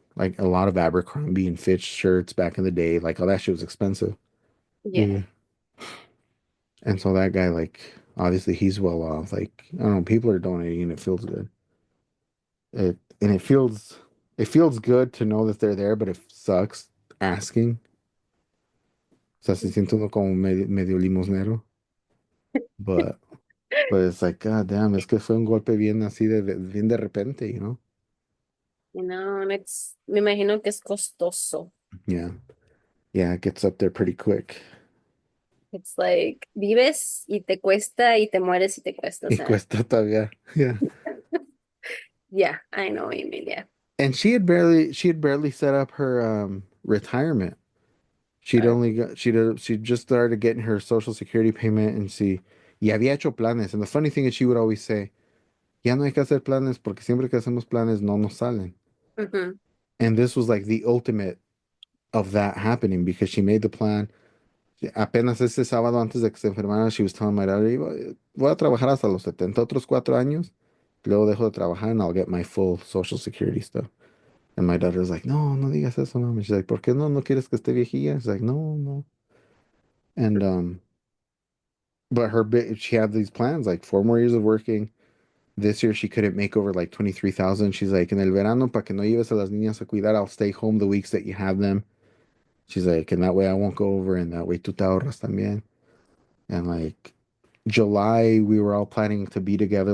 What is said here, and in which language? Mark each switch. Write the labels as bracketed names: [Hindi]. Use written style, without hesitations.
[English] Like a lot of Abercrombie and Fitch shirts back in the day. Like all that shit was expensive. Yeah. Yeah. And so that guy, like, obviously he's well off. Like, I don't know, people are donating and it feels good. It feels good to know that they're there, but it sucks asking. [Spanish] O sea, se siente uno como medio limosnero. [English] But But it's like, God damn, [Spanish] es que fue un golpe bien así bien de repente, [English] you know? You know, and [Spanish] me imagino que es costoso. [English] Yeah. Yeah, it gets up there pretty quick. It's like, [Spanish] vives y te cuesta y te mueres y te cuesta. O Y sea, cuesta todavía. Yeah. [English] yeah, I know what you mean. Yeah. And she had barely set up her retirement. Uh, She'd just started getting her social security payment and [Spanish] y había hecho planes. [English] And the funny thing is she would always say, [Spanish] ya no hay que hacer planes porque siempre que hacemos planes no nos salen. mhm. [English] And this was like the ultimate of that happening because she made the plan. [Spanish] Apenas este sábado antes de que se enfermara, [English] she was telling my daughter, [Spanish] voy a trabajar hasta los 70 otros 4 años, luego dejo de trabajar [English] and I'll get my full social security stuff. And my daughter's like, [Spanish] no, no digas eso, mami. [English] She's like, [Spanish] ¿por qué no? ¿No quieres que esté viejilla? [English] She's like, no, no. And but she had these plans, like 4 more years of working. This year she couldn't make over like 23,000. She's like, [Spanish] en el verano, para que no lleves a las niñas a cuidar, [English] I'll stay home the weeks that you have them. She's like, and that way I won't go over, and that way [Spanish] tú te ahorras también. [English] And like July, we were all planning to be together.